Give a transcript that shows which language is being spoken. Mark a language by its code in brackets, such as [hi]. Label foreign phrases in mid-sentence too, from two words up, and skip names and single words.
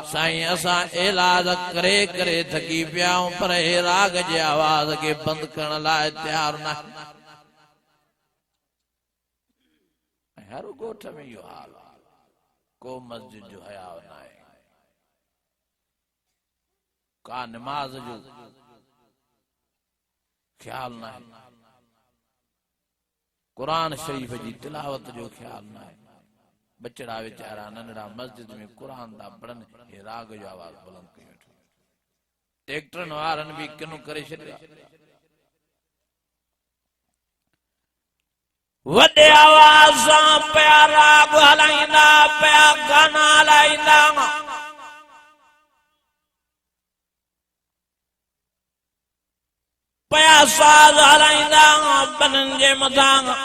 [sd] साईं असां इलाज करे करे थकी पिया आहियूं, पर हे राग जे आवाज़ खे बंदि करण लाइ तैयार न। हर ॻोठ में इहो हाल आहे, को मस्जिद जो हया न आहे, का नमाज जो ख्याल ना है, कुरान शरीफ जी तिलावत जो ख्याल ना है। बचड़ा वेचारा नंढड़ा मस्जिद में कुरान दा पढ़न, हे राग जो आवाज बुलंद कयो। ट्रैक्टर वारन भी किनु करे छॾिया। वॾे आवाज़ सां पिया राग हलाईंदा, पिया गाना हलाईंदा, पिया साज़ हलाईंदा बननि जे मथां।